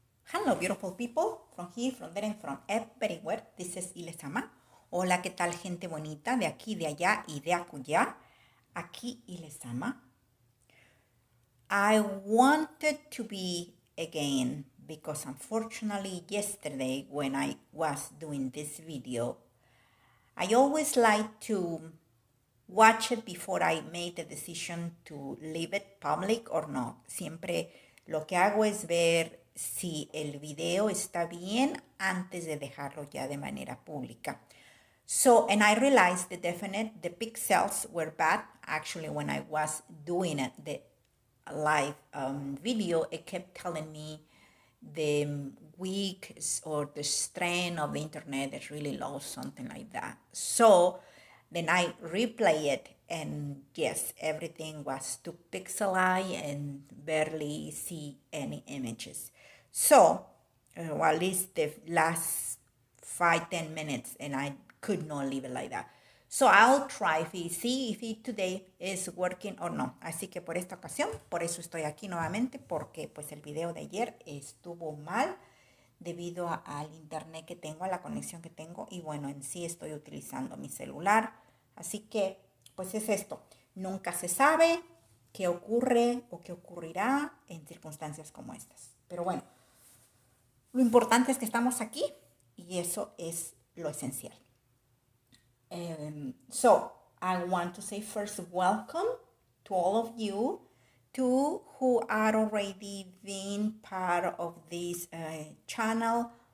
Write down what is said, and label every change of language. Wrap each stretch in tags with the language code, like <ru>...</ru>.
<en>Hello, beautiful people, from here, from there, and from everywhere. This is LezAma.</en> <es>Hola, ¿qué tal, gente bonita de aquí, de allá y de acullá? Aquí LezAma.</es> <en>I wanted to be again because unfortunately yesterday when I was doing this video, I always like to watch it before I made the decision to leave it public or not.</en> <es>Siempre lo que hago es ver si el video está bien antes de dejarlo ya de manera pública.</es> <en>So, and I realized the pixels were bad. Actually, when I was doing it, the live video, it kept telling me the weak or the strength of the internet is really low, something like that. So then I replay it, and yes, everything was too pixelized and barely see any images. So, well, at least the last 5-10 minutes, and I could not leave it like that. So I'll try see if it today is working or no.</en> <es>Así que por esta ocasión, por eso estoy aquí nuevamente, porque pues el video de ayer estuvo mal debido al internet que tengo, a la conexión que tengo, y bueno, en sí estoy utilizando mi celular. Así que pues es esto. Nunca se sabe qué ocurre o qué ocurrirá en circunstancias como estas. Pero bueno, lo importante es que estamos aquí y eso es lo esencial.</es> <en>So I want to say first welcome to all of you, to who are already being part of this channel.</en>